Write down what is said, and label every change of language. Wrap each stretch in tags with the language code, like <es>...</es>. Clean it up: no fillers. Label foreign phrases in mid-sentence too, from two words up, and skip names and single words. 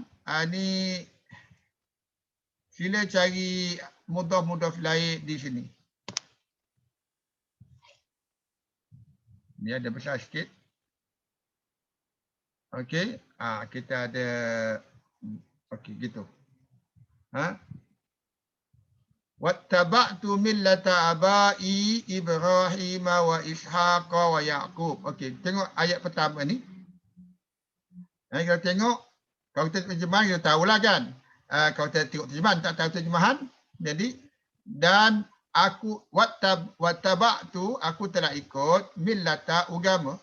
<ms>Ni sila cari mudhaf lain di sini. Ni ada besar sikit. Okey, kita ada okey gitu.</ms> <ar>واتبعت ملة آبائي إبراهيم و إسحاق و يعقوب.</ar> <ms>Okey, tengok ayat pertama ni. Kalau tengok, kalau kita terjemahan kita tahulah kan. Kalau kita tengok terjemahan tak tahu terjemahan, jadi dan aku wattaba'tu, aku telah ikut millata agama.</ms>